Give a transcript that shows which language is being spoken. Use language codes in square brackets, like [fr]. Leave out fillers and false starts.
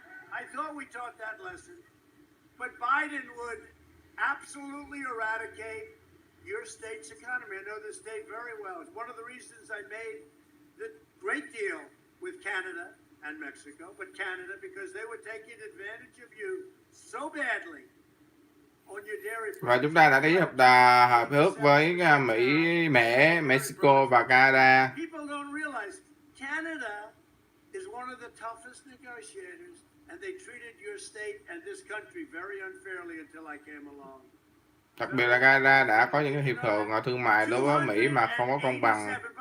[en] I thought we taught that lesson. But Biden would absolutely eradicate your state's economy. I know the state very well. It's one of the reasons I made the great deal with Canada and Mexico, but Canada, because they were taking advantage of you so badly. [vi] Và chúng ta đã ký hợp ước với Mỹ, Mexico và Canada. [en] Canada is one of the toughest negotiators, and they treated your state and this country very unfairly until I came along. [vi] Đặc biệt là Canada đã có những hiệp hội thương mại đối với Mỹ mà không có công bằng.